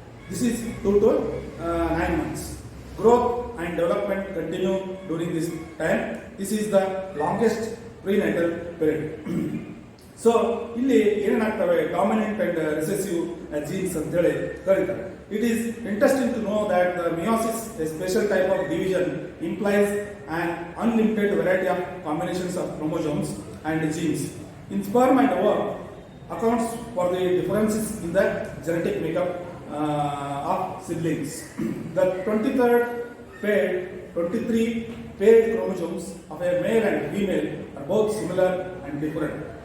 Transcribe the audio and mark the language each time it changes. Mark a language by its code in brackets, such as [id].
[en] This is 2 to 9 months. Growth and development continue during this time. This is the longest prenatal period. [kn] So, ಇಲ್ಲಿ ಏನಾಗ್ತವೆ [en] dominant and recessive genes [kn] ಅಂತ ಹೇಳಿ ಕರೀತಾರೆ. [en] It is interesting to know that the meiosis, a special type of division, implies an unlimited variety of combinations of chromosomes and genes. In sperm and ovum, accounts for the differences in the genetic makeup of siblings. The 23 paired chromosomes of a male and female are both similar and different.